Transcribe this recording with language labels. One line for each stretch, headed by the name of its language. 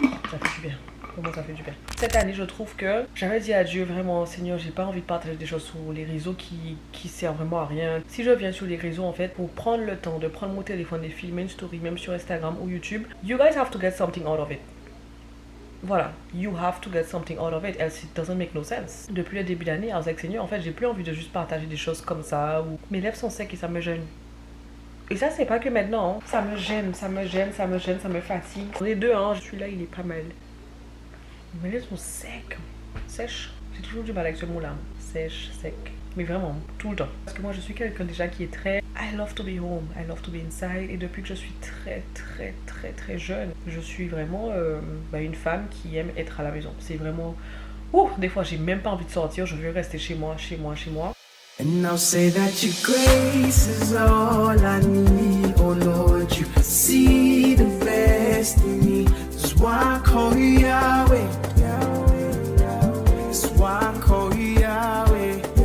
French: Ça fait du bien. Comment ça fait du bien. Cette année, je trouve que j'avais dit à Dieu vraiment, Seigneur, j'ai pas envie de partager des choses sur les réseaux qui servent vraiment à rien. Si je viens sur les réseaux, en fait, pour prendre le temps de prendre mon téléphone et filmer une story, même sur Instagram ou YouTube,
English: you guys have to get something out of it. Voilà, you have to get something out of it, else it doesn't make no sense.
French: Depuis le début de l'année, avec Seigneur, en fait, j'ai plus envie de juste partager des choses comme ça, ou mes lèvres sont secs et ça me gêne. Et ça, c'est pas que maintenant, hein. Ça me gêne, ça me gêne, ça me gêne, ça me fatigue. Les deux, hein, celui-là, il est pas mal. Mes lèvres sont secs, sèches. J'ai toujours du mal avec ce mot-là, sèche, sec. Mais vraiment, tout le temps. Parce que moi, je suis quelqu'un déjà qui est très...
English: I love to be home, I love to be inside.
French: Et depuis que je suis très jeune, je suis vraiment une femme qui aime être à la maison. C'est vraiment... des fois, j'ai même pas envie de sortir. Je veux rester chez moi.
English: And I'll say that your grace is all I need. Oh Lord, you see the best in me. That's why I call you Yahweh. That's why I call you Yahweh.